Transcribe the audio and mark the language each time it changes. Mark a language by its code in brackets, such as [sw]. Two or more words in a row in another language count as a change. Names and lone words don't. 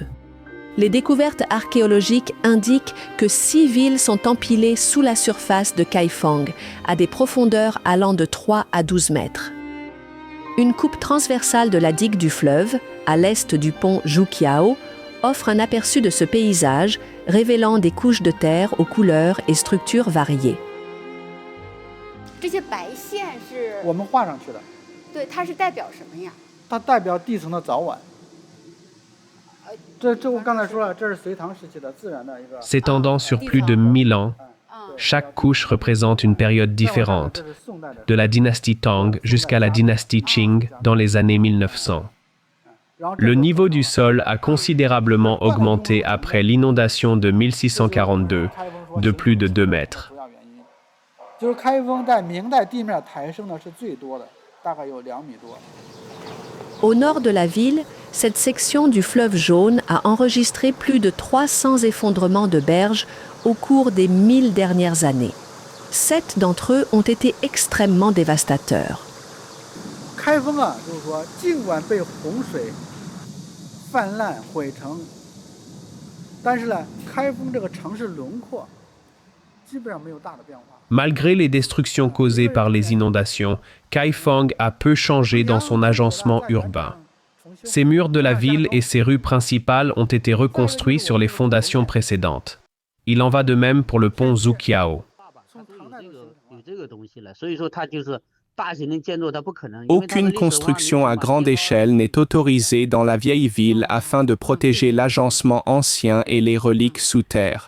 [fr] Les découvertes archéologiques indiquent que 6 villes sont empilées sous la surface de Kaifang, à des profondeurs allant de 3 à 12 mètres. Une coupe transversale de la digue du fleuve, à l'est du pont Zhuqiao, offre un aperçu de ce paysage, révélant des couches de terre aux couleurs et structures variées. [zh] 这些白线是我们画上去的，对，它是代表什么呀？它代表地层的早晚。这我刚才说了，这是隋唐时期的自然的一个。 [fr] S'étendant sur plus de 1000 ans, chaque couche représente une période différente, de la dynastie Tang jusqu'à la dynastie Qing dans les années 1900. Le niveau du sol a considérablement augmenté après l'inondation de 1642, de plus de 2 mètres. [zh] 就是开封在明代地面抬升的是最多的，大概有2米多。 [fr] Au nord de la ville, cette section du fleuve Jaune a enregistré plus de 300 effondrements de berges au cours des 1000 dernières années. 7 d'entre eux ont été extrêmement dévastateurs. [zh] 开封啊，就是说，尽管被洪水泛滥毁城，但是呢，开封这个城市轮廓基本上没有大的变化。 [fr] Malgré les destructions causées par les inondations, Kaifeng a peu changé dans son agencement urbain. Ses murs de la ville et ses rues principales ont été reconstruits sur les fondations précédentes. Il en va de même pour le pont Zuqiao. Aucune construction à grande échelle n'est autorisée dans la vieille ville afin de protéger l'agencement ancien et les reliques sous terre.